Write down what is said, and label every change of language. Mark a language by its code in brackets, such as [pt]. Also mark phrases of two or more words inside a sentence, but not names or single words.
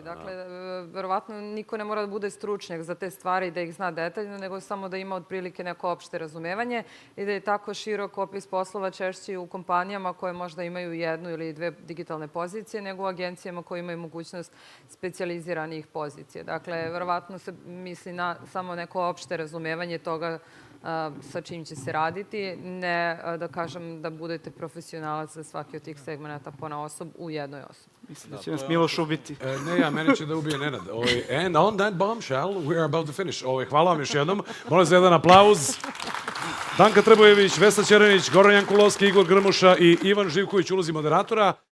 [sr] Dakle, verovatno niko ne mora da bude stručnjak za te stvari, da ih zna detaljno, nego samo da ima otprilike neko opšte razumevanje i da je tako širok opis poslova češće u kompanijama koje možda imaju jednu ili dve digitalne pozicije, nego u agencijama koje imaju mogućnost specijaliziranih pozicija. Dakle, verovatno se misli na samo neko opšte razumevanje toga sa čim će se raditi, ne da kažem da budete profesionalac za svaki od tih segmenta ponaosob u jednoj osobi. Mislim da će nas Miloš ubiti. Ne, mene će da ubije Nenad. [en] And on that bombshell, we are about to finish. [sr] Hvala vam još jednom. Molim za jedan aplauz. Danka Trbojević, Vesna Ćeranić, Goran Jankulovski, Igor Grmuša i Ivan Živković, ulozi moderatora.